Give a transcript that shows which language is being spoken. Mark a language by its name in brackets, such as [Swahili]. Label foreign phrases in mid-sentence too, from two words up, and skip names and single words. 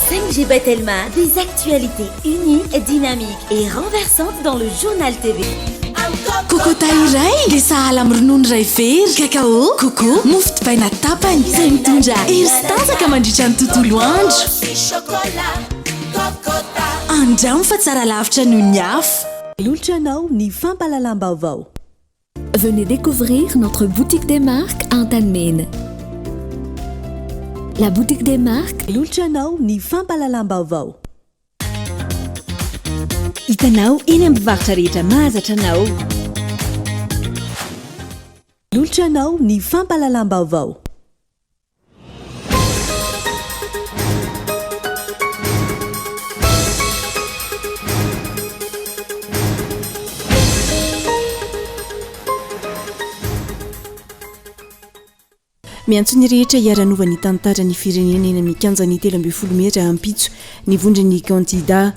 [French] J'ai tellement des actualités uniques, dynamiques et renversantes dans le journal TV. [Malagasy] Kokota iray dia sahala amin'ny ronono iray very, kakao, koko, mofo dipaina tapany izay mitondra hery sy tanjaka mandritra ny tontolo andro. Andramo fa tsara lavitra noho ny afo. Lolotranao ny fampalalam-baovao. [French] Venez découvrir notre boutique des marques à Antanmena. La boutique des marques. [Malagasy] Lolotranao ny fampalalam-baovao. Hitanao eny amin'ny mpivarotra rehetra mahazatra anao. Lolotranao ny fampalalam-baovao. Miantso ny rehetra hiaranova ny tantara ny firenena eny amin'ny kanja ny 12 metatra ampitso ny vondry ny kandida.